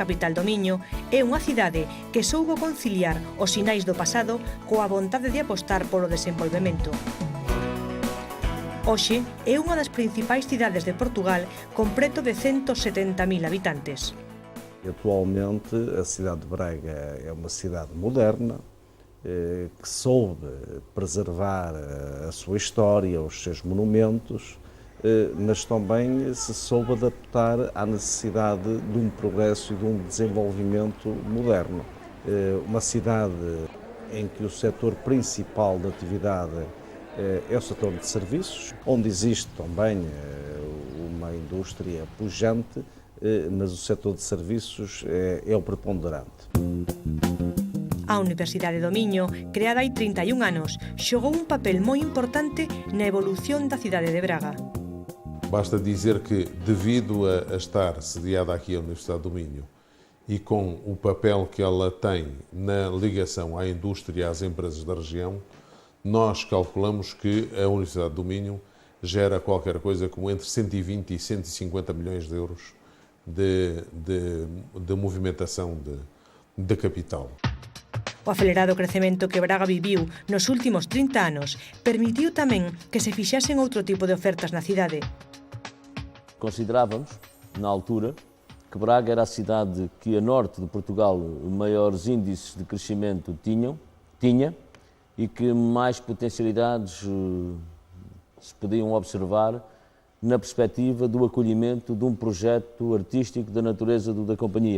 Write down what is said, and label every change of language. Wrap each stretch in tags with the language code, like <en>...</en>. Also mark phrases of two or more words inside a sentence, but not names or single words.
<gl>capital do Miño, é unha cidade que soubo conciliar os sinais do pasado coa vontade de apostar polo desenvolvemento. Hoxe é unha das principais cidades de Portugal con preto de 170.000 habitantes.</gl> <pt>Atualmente, a cidade de Braga é uma cidade moderna, que soube preservar a sua história, os seus monumentos, mas também se soube adaptar à necessidade de um progresso e de um desenvolvimento moderno. Uma cidade em que o setor principal da atividade é o setor de serviços, onde existe também uma indústria pujante, mas o setor de serviços é o preponderante.</pt> <gl>A Universidade do Miño, creada hai 31 anos, xogou un papel moi importante na evolución da cidade de Braga.</gl> <pt>Basta dizer que, devido a estar sediada aqui a Universidade do Minho e com o papel que ela tem na ligação à indústria e às empresas da região, nós calculamos que a Universidade do Minho gera qualquer coisa como entre 120 e 150 milhões de euros de movimentação de capital.</pt> <gl>O acelerado crecemento que Braga viviu nos últimos 30 anos permitiu tamén que se fixasen outro tipo de ofertas na cidade.</gl> <pt>Considerávamos, na altura, que Braga era a cidade que a norte de Portugal maiores índices de crescimento tinha e que mais potencialidades se podiam observar na perspectiva do acolhimento de um projeto artístico da natureza da companhia.</pt>